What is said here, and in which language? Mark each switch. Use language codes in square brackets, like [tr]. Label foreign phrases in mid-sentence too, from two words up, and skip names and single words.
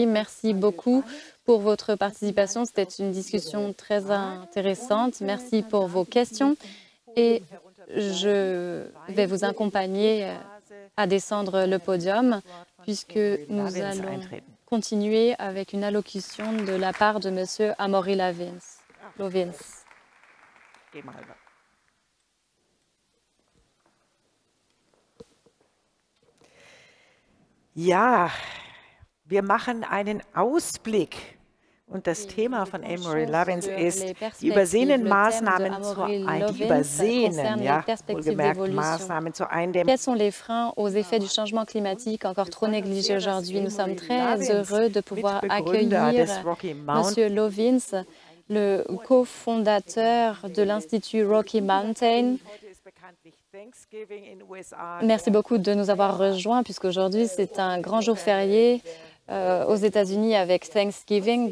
[fr] Merci beaucoup pour votre participation. C'était une discussion très intéressante. Merci pour vos questions. Et je vais vous accompagner à descendre le podium, puisque nous allons continuer avec une allocution de la part de M. Amaury Lovins. [de] Geh mal rüber. Ja, wir machen einen Ausblick. Und das Thema von Anne-Marie Lovins ist die übersehenen Maßnahmen wohlgemerkt Maßnahmen zur Eindämmung. [fr] Quels sont les freins aux effets du changement climatique encore trop négligés aujourd'hui? Nous sommes très heureux de pouvoir accueillir M. Lovins, le cofondateur de l'Institut Rocky Mountain. Merci beaucoup de nous avoir rejoints, puisqu'aujourd'hui c'est un grand jour férié aux États-Unis avec Thanksgiving.